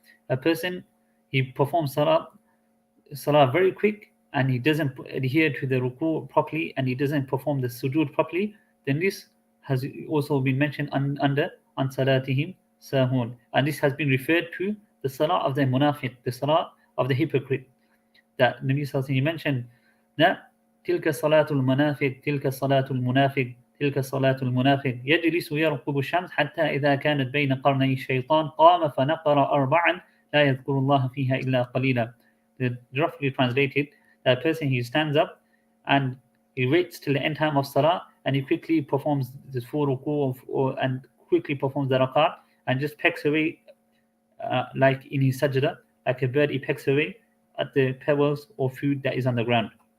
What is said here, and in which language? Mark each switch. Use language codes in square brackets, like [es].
[en] A person, he performs salah very quick and he doesn't adhere to the ruku properly and he doesn't perform the sujood properly, then this has also been mentioned under [ar] an salatihim sahun, [en] and this has been referred to the salah of the munafiq, the salah of the hypocrite. That Nabi sallallahu alaihi wasallam mentioned that [ar] tilka salatul munafiq, tilka salatul munafiq, تلك صلاة المنافق يجلس يرقب الشمس حتى إذا كانت بين قرني الشيطان قام فنقر أربعا لا يذكر الله فيها إلا قليلا. [en] Roughly translated, that person, he stands up and he waits till the end time of salah and he quickly performs this 4 ruku and quickly performs the rakat and just pecks away like in his sajda, like a bird, he pecks away at the pebbles or food that is on the ground.